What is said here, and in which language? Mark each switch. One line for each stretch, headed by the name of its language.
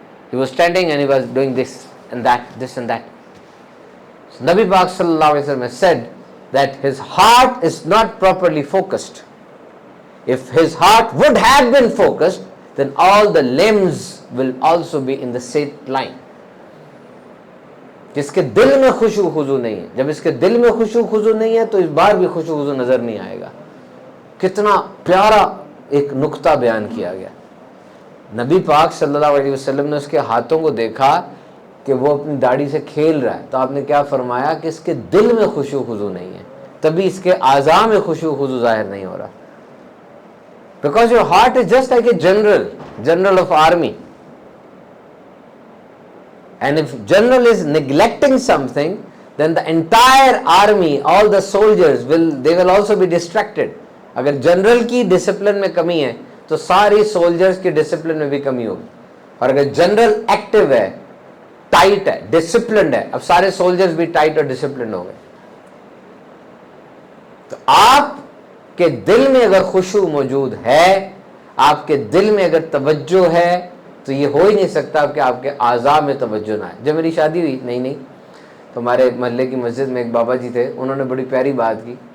English: He was standing and he was doing this and that, this and that. So Nabi Pak sallallahu alaihi wasallam has said that his heart is not properly focused. If his heart would have been focused, then all the limbs will also be in the same line.
Hindi: जिसके दिल में खुशू खुजू नहीं है, जब इसके दिल में खुशू खुजू नहीं है तो इस बार भी खुशू खुजू नजर नहीं आएगा. कितना प्यारा एक नुक्ता बयान किया गया. नबी पाक सल्लल्लाहु अलैहि वसल्लम ने उसके हाथों को देखा कि वो अपनी दाढ़ी से खेल रहा है, तो आपने क्या फरमाया कि इसके दिल में खुशू खुजू नहीं है, तभी इसके आज़ा में खुशू खुजू जाहिर नहीं हो रहा.
English: Because your heart is just like a general of army. And if general is neglecting something, then the entire army, all the soldiers they will also be distracted.
Hindi: अगर जनरल की डिसिप्लिन में कमी है तो सारी सोल्जर्स की discipline में भी कमी होगी. और अगर जनरल एक्टिव है, टाइट है, डिसिप्लिन्ड है, अब सारे सोल्जर्स भी टाइट और डिसिप्लिन हो गए. तो आपके दिल में अगर खुशू मौजूद है, आपके दिल में अगर तवज्जो है, तो ये हो ही नहीं सकता कि आपके आज़ा में तवज्जो ना है. जब मेरी शादी हुई नई तो हमारे महल्ले की मस्जिद में एक बाबा जी थे, उन्होंने बड़ी प्यारी बात की.